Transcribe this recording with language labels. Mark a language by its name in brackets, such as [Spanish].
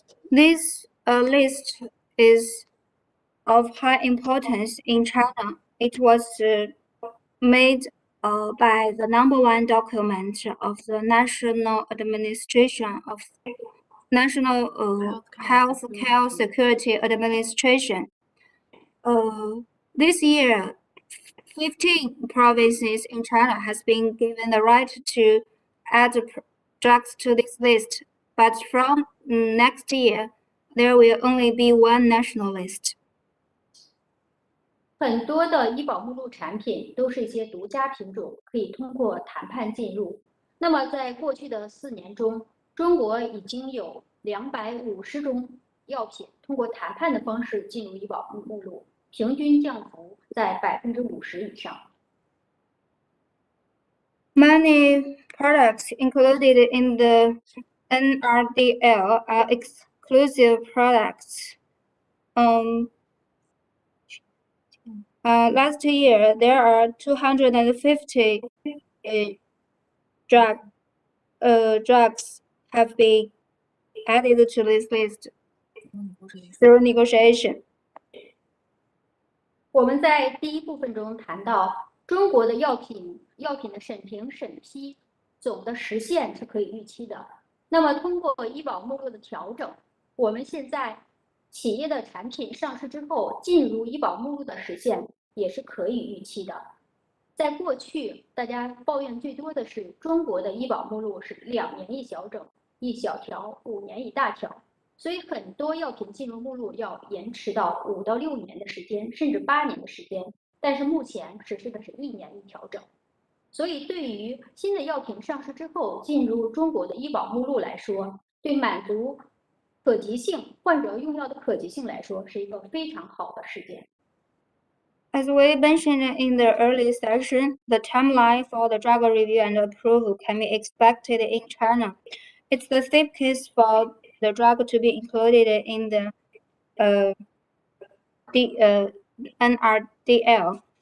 [English] This list is of high importance in China. It was made by the #1 document of the National Administration of National Healthcare Security Administration. This year, 15 provinces in China has been given the right to add drugs to this list, but from next year, there will only be one national list. [Chinese] 很多的医保目录产品都是一些独家品种，可以通过谈判进入。那么在过去的4年中，中国已经有250种药品通过谈判的方式进入医保目录，平均降幅在50%以上。 [English] Many products included in the NRDL are exclusive products. Last year, there are 250 drugs have been added to this list through negotiation. [Chinese] 我们在第一部分中谈到，中国的药品的审评审批总的时限是可以预期的。那么通过医保目录的调整，我们现在企业的产品上市之后进入医保目录的时限也是可以预期的。在过去，大家抱怨最多的是中国的医保目录是2年一小整、一小条，5年一大条。所以很多药品进入目录要延迟到5到6年的时间，甚至8年的时间。但是目前实施的是1年一调整。所以对于新的药品上市之后进入中国的医保目录来说，对满足可及性患者用药的可及性来说，是一个非常好的事件。 [English] As we mentioned in the early session, the timeline for the drug review and approval can be expected in China. It's the safe case for the drug to be included in the NRDL.